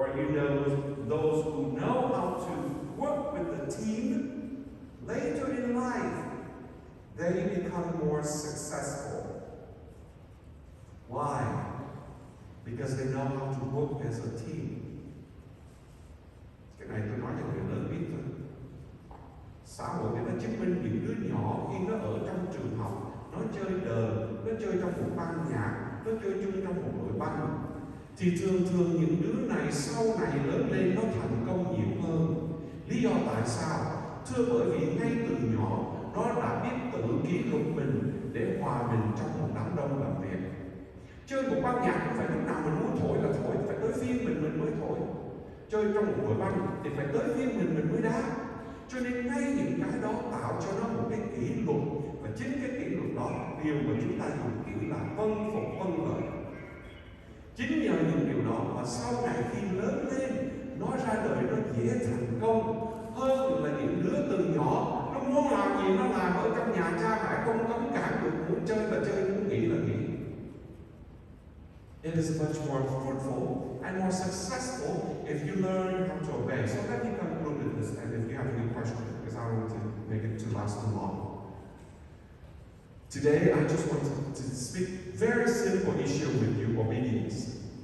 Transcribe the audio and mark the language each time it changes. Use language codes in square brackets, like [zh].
[en] or you know those who know how to work with the team, later in life, they become more successful. Why? Because they know how to work as a team. [vi] Cái này tôi nói cho người lớn biết thôi. Xã hội thì nó chứng minh những đứa nhỏ khi nó ở trong trường học, nó chơi đờn, nó chơi trong một ban nhạc, nó chơi chung trong một đội banh, thì thường những đứa này sau này lớn lên nó thành công nhiều hơn. Lý do tại sao? Thưa bởi vì ngay từ nhỏ nó đã biết tự kỷ luật mình để hòa mình trong một đám đông làm việc. Chơi một ban nhạc không phải lúc nào mình muốn thổi là thổi, phải tới phiên mình mới thổi. Chơi trong một đội banh thì phải tới phiên mình mới đá. Cho nên ngay những cái đó tạo cho nó một cái kỷ luật, và chính cái kỷ luật đó điều mà chúng ta dùng kiểu là vâng phục vâng lời. Chính nhờ những điều đó mà sau này khi lớn lên nó ra đời nó dễ thành công hơn là những đứa từ nhỏ nó muốn làm gì nó làm, ở trong nhà cha mẹ không cấm cản được, muốn chơi là chơi, muốn nghỉ là nghỉ. [en] It is much more fruitful and more successful if you learn how to obey. So let me conclude with this, and if you have any questions, because I don't want to make it too last too long. Today, I just want to speak very simple issue with you, obedience.